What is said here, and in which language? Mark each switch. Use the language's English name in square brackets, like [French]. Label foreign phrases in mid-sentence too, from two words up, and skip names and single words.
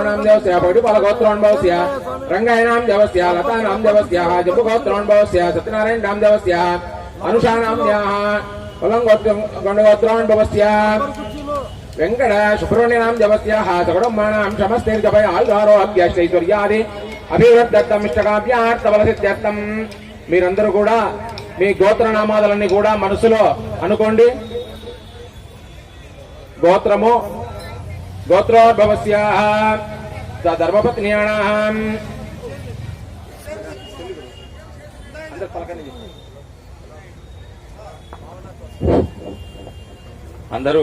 [Sanskrit] नामदेवस्य पौडिपालगोत्रोन्भवस्य रङ्गय नामदेवस्य लता नामदेवस्याः जम्बुगोत्रोन्भवस्य सत्यनारायण नामदेवस्य अनुषा नाम्न्याः पलङ्गोत्रोन्भवस्य वेंकट सुब्रह्मण्य नामदेवस्याः सकुटुम्बानां समस्तैर्जपय आयुरारोग्यैश्वर्यादि అభివృద్ధర్థం ఇష్టకాభ్యార్థబలసిద్ధ్యర్థం [Telugu] మీరందరూ కూడా మీ గోత్రనామాలన్నీ కూడా మనసులో అనుకోండి. [Sanskrit] గోత్రము గోత్రోద్భవస్యాః ధర్మపత్న్యానాం అందరూ